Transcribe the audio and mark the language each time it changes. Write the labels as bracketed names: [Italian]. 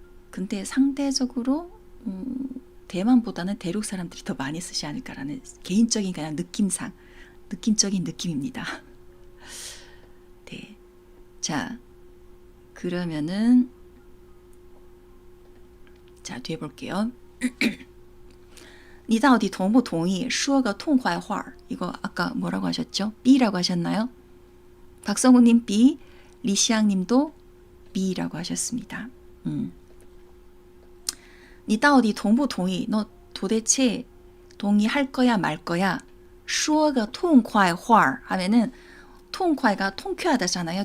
[Korean] 근데 상대적으로 대만보다는 대륙 사람들이 더 많이 쓰지 않을까라는 개인적인 그냥 느낌적인 느낌입니다. 네. 자, 그러면은 자, 뒤에 볼게요. [Chinese] 你到底同不同意说个痛快话? [Korean] 이거 아까 뭐라고 하셨죠? B라고 하셨나요? 박성우님 B, 리시앙님도 B라고 하셨습니다. [Chinese] 你到底同不同意? [Korean] 너 도대체 동의할 거야 말 거야? [Chinese] 说个痛快话 [Korean] 하면은 통쾌가 통쾌하다잖아요.